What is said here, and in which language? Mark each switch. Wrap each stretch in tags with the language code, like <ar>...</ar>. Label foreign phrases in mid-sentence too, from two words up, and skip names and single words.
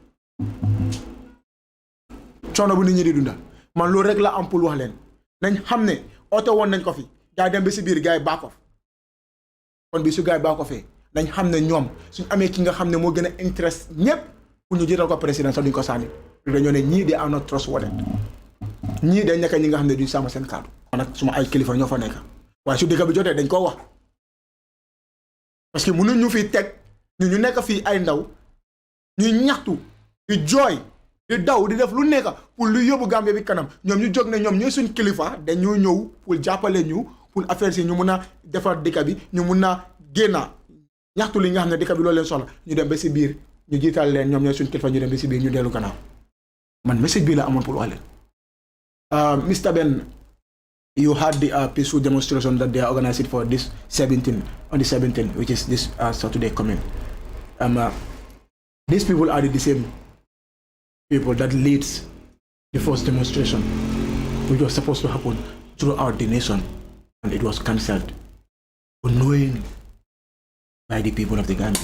<wo>man loolu rek la am pour wax leen nañ xam ne oote woon nañ ko fi gaa dem ba si biir gaa yi baa ko fi kon bi su gaa yi baa ko fee nañ xam ne ñoom suñ amee ki nga xam ne moo gën a intéresse ñépp pour ñu jiital ko président sax duñ ko sànni dañoo ne ñii de</wo> <en>are not trustworthy</en> <wo>ñii dañ nekk ñi nga xam ne duñ sàmm seen kàddu nag suma ay kilifa ñoo fa nekk waaye su dëkk bi jotee dañ koo wax</wo> <fr>parce que</fr> <wo>mënuñ ñu fi teg ñu nekk fii ay ndaw ñuy ñaxtu di jooy di daw di def lu nekk pour lu yóbbu Gambie bi kanam ñoom ñu jóg ne ñoom ñooy suñ kilifa dañoo ñëw pour jàppale ñu</wo> <fr>pour affaire</fr> <wo>si ñu mun a defar dëkk bi ñu mun a génna ñaxtu li nga xam ne dëkk bi loolu leen soxla ñu dem ba si biir ñu jiital leen ñoom ñooy suñ kilifa ñu dem ba si biir ñu dellu gannaaw man message bi la amoon pour wax leen Mr.</wo> <en>Ben, you had the peaceful demonstration that they are organizing for this 17 on the 17th, which is this Saturday coming. These people are the same people that leads the first demonstration, which was supposed to happen throughout the nation, and it was cancelled unknowingly by the people of the Gambia.</en>